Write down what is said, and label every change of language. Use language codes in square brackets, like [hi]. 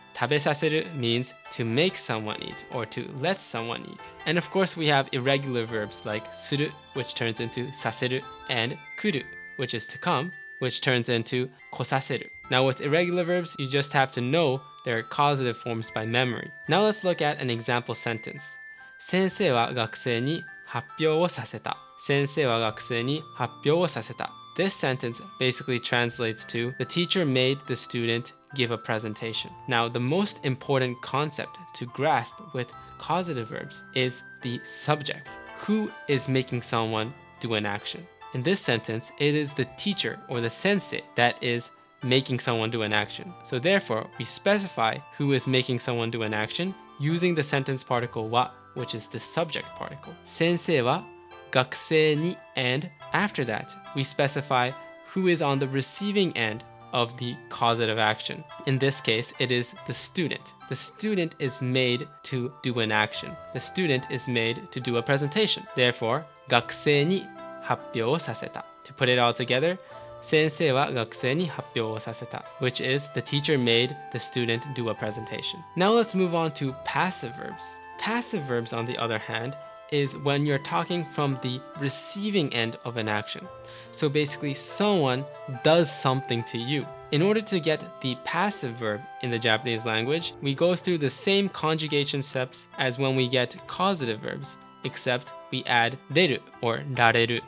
[en] Tabesaseru means to make someone eat or to let someone eat. And of course we have irregular verbs like suru, which turns into saseru, and kuru, which is to come, which turns into kosaseru. Now with irregular verbs, you just have to know their causative forms by memory. Now let's look at an example sentence. [ja] 先生は学生に発表をさせた。先生は学生に発表をさせた。 [en] This sentence basically translates to the teacher made the student give a presentation. Now the most important concept to grasp with causative verbs is the subject. Who is making someone do an action? In this sentence, it is the teacher or the sensei that is making someone do an action. So therefore, we specify who is making someone do an action using the sentence particle wa, which is the subject particle. [ja] Sensei wa学生に, [en] and after that, we specify who is on the receiving end of the causative action. In this case, it is the student. The student is made to do an action. The student is made to do a presentation. Therefore, [ja] 学生に発表をさせた. [en] To put it all together, [ja] 先生は学生に発表をさせた, [en] which is the teacher made the student do a presentation. Now let's move on to passive verbs. Passive verbs, on the other hand, is when you're talking from the receiving end of an action. So basically, someone does something to you. In order to get the passive verb in the Japanese language, we go through the same conjugation steps as when we get causative verbs, except we add reru or rareru.